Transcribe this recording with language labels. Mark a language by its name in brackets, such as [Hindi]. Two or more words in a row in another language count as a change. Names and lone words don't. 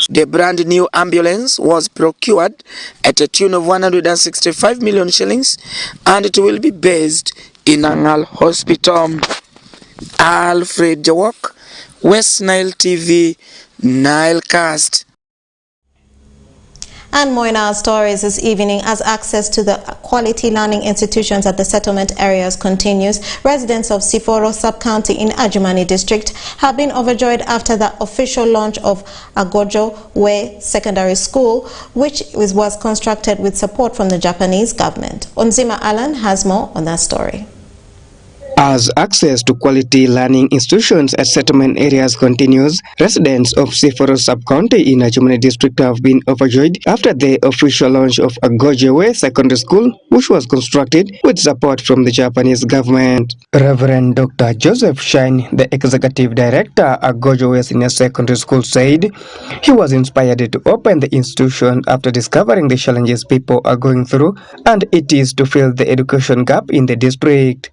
[English] The brand new ambulance was procured at a tune of 165 million shillings and it will be based in Angal Hospital. Alfred Jawok, West Nile TV, Nile Cast. And more in our stories this evening. As access to the quality learning institutions at the settlement areas continues, residents of Siforo sub-county in Adjumani district have been overjoyed after the official launch of Agojo Way Secondary School, which was constructed with support from the Japanese government. Onzima Allen has more on that story. As access to quality learning institutions at settlement areas continues, residents of Siforo sub-county in Adjumani district have been overjoyed after the official launch of Agojo Way Secondary School, which was constructed with support from the Japanese government. Reverend Dr. Joseph Shine, the executive director at Agojo Way Senior Secondary School, said he was inspired to open the institution after discovering the challenges people are going through, and it is to fill the education gap in the district.